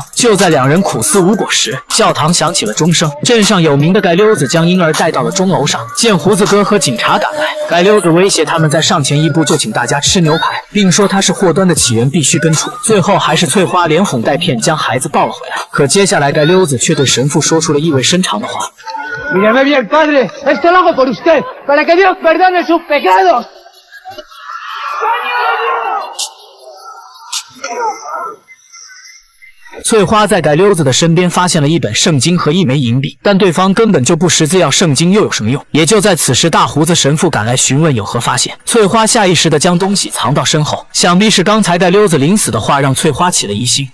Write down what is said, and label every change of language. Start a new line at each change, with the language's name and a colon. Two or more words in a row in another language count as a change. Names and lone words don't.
Chinese: 就在两人苦思无果时，教堂响起了钟声，镇上有名的盖溜子将婴儿带到了钟楼上。见胡子哥和警察赶来，盖溜子威胁他们再上前一步就请大家吃牛排，并说他是祸端的起源，必须根除。最后还是翠花连哄带骗将孩子抱了回来。可接下来盖溜子却对神父说出了意味深长的话。
Spanish: Mírame bien, padre, esto lo hago por usted, para que Dios perdone sus pecados.
Chinese: 翠花在改溜子的身边发现了一本圣经和一枚银币，但对方根本就不识字，要圣经又有什么用？也就在此时，大胡子神父赶来询问有何发现。翠花下意识地将东西藏到身后，想必是刚才改溜子临死的话让翠花起了疑心。